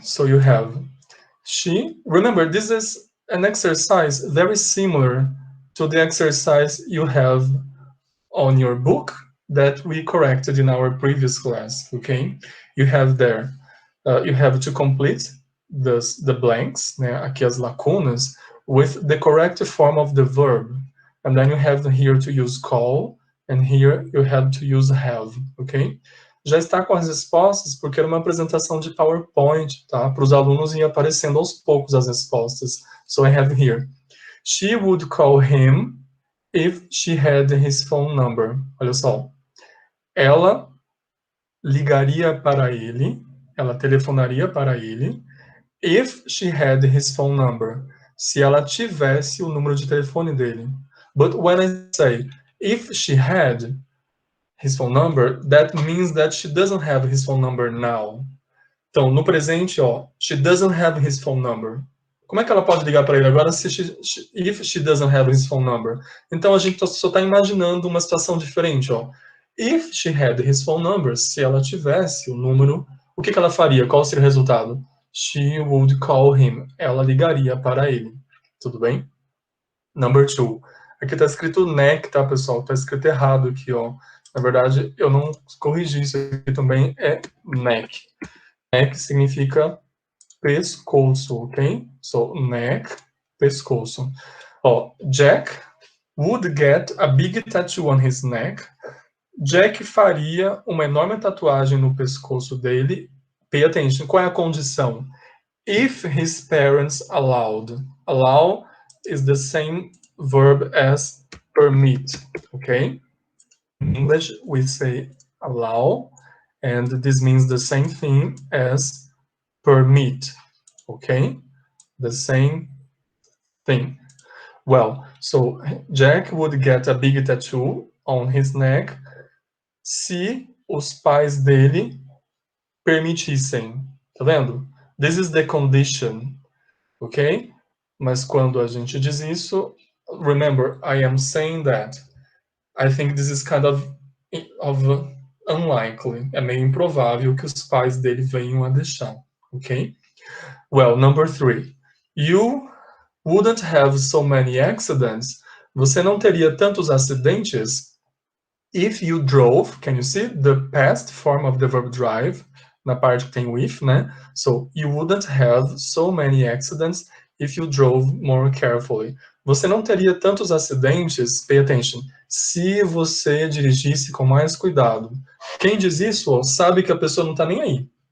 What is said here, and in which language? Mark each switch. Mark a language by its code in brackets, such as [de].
[en] So you have she. Remember, this is an exercise very similar to the exercise you have on your book that we corrected in our previous class, okay? You have there, you have to complete the blanks, né, [pt] aqui as lacunas, [en] with the correct form of the verb. And then you have here to use call, and here you have to use have, ok? [pt] Já está com as respostas, porque era uma apresentação de PowerPoint, tá? Para os alunos ir aparecendo aos poucos as respostas. [en] So I have here, she would call him if she had his phone number. [pt] Olha só. Ela ligaria para ele, ela telefonaria para ele, [en] if she had his phone number. [pt] Se ela tivesse o número de telefone dele. [en] But when I say if she had his phone number, that means that she doesn't have his phone number now. [pt] Então, no presente, ó, [en] she doesn't have his phone number. [pt] Como é que ela pode ligar para ele agora se [en] if she doesn't have his phone number? [pt] Então a gente só está imaginando uma situação diferente, ó. [en] If she had his phone number, [pt] se ela tivesse o número, o que ela faria? Qual seria o resultado? [en] She would call him. [pt] Ela ligaria para ele. Tudo bem? [en] Number 2. [pt] Aqui está escrito neck, tá, pessoal? Está escrito errado aqui, ó. Na verdade, eu não corrigi isso aqui também, é neck. Neck significa pescoço, ok? [en] So, neck, pescoço. Ó, Jack would get a big tattoo on his neck. [pt] Jack faria uma enorme tatuagem no pescoço dele. [en] Pay attention, [pt] qual é a condição? [en] If his parents allowed. Allow is the same verb as permit, ok? In English, we say allow, and this means the same thing as permit, okay? The same thing. Well, so Jack would get a big tattoo on his neck [pt] se os pais dele permitissem. Tá vendo? [en] This is the condition, ok? [pt] Mas quando a gente diz isso, [en] remember, I am saying that. I think this is kind of unlikely. [pt] É meio improvável que os pais dele venham a deixar, ok? [en] Well, number 3. You wouldn't have so many accidents. [pt] Você não teria tantos acidentes [en] if you drove. Can you see the past form of the verb drive? [pt] Na parte que tem o if, né? [en] So, you wouldn't have so many accidents if you drove more carefully. [pt] Você não teria tantos acidentes, [en] pay attention, [pt] se você dirigisse com mais cuidado. Quem diz isso, ó, sabe que a pessoa não está nem aí.